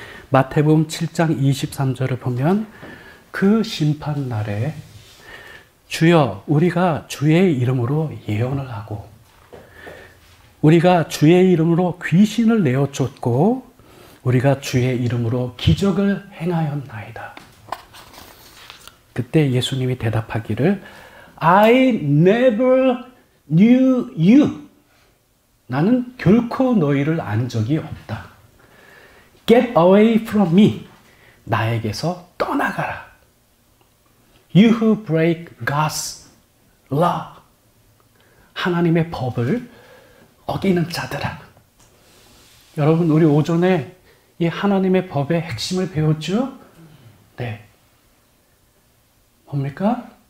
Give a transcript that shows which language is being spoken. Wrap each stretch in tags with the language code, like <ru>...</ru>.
<ko>마태복음 7장 23절을 보면 그 심판 날에 주여 우리가 주의 이름으로 예언을 하고 우리가 주의 이름으로 귀신을 내어 쫓고 우리가 주의 이름으로 기적을 행하였나이다. 그때 예수님이 대답하기를</ko> <en>I never knew you.</en> <ko>나는 결코 너희를 안 적이 없다.</ko> <en>Get away from me.</en> <ko>나에게서 떠나가라.</ko> <en>You who break God's law.</en> <ko>하나님의 법을 어기는 자들아. 여러분, 우리 오전에 이 하나님의 법의 핵심을 배웠죠? 네. 뭡니까?</ko>